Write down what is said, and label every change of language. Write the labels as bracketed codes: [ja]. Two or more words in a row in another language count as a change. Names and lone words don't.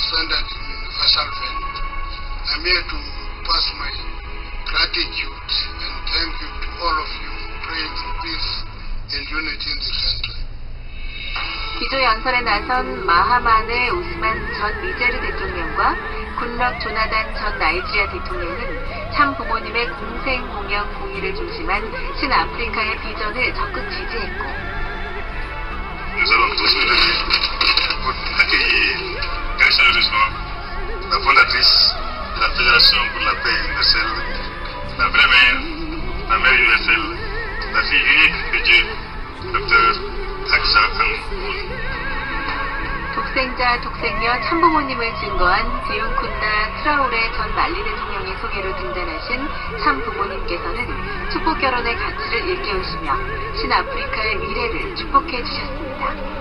[en] surrendered in Assalveld. I'm here to pass my gratitude and thank you to all of you for praying for peace and unity in the country. [ko] 기조 연설에 나선 마하만의 우스만 전 니제르 대통령과 굿럭 조나단 전 나이지리아 대통령은 참 부모님의 공생, 공영, 공의를 중심한 신아프리카의 비전을 적극 지지했고 [fr] Nous allons tous nous lever pour accueillir très chaleureusement la fondatrice de la Fédération pour la paix universelle, la vraie mère, la mère universelle, la fille unique de Dieu, Dr. Aksa Angoul. [ko] 독생자, 독생녀, 참부모님을 증거한 비운쿤다 트라오레 전 말리 대통령의 소개로 등단하신 참부모님께서는 축복결혼의 가치를 일깨우시며 신아프리카의 미래를 축복해 주셨습니다.